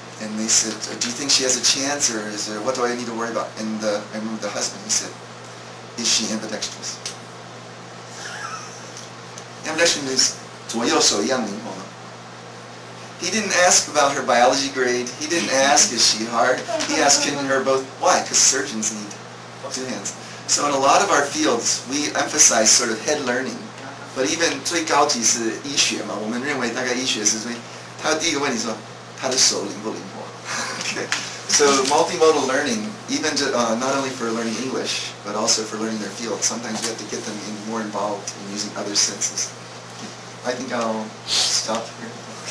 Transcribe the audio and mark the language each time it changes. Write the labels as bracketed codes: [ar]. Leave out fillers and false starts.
[en] And they said, do you think she has a chance, or what do I need to worry about? And I remember the husband, he said, is she ambidextrous? Ambidextrous means [zh] 左右手一样灵活吗? [en] He didn't ask about her biology grade. He didn't ask, is she hard? He asked, can her both? Why? Because surgeons need 2 hands. So in a lot of our fields, we emphasize sort of head learning. But even [zh] 最高级是医学嘛，我们认为大概医学是最，他第一个问题说，他的手灵不灵活？ [en] Okay. So multimodal learning, even not only for learning English, but also for learning their field. Sometimes you have to get them more involved in using other senses. I think I'll stop here.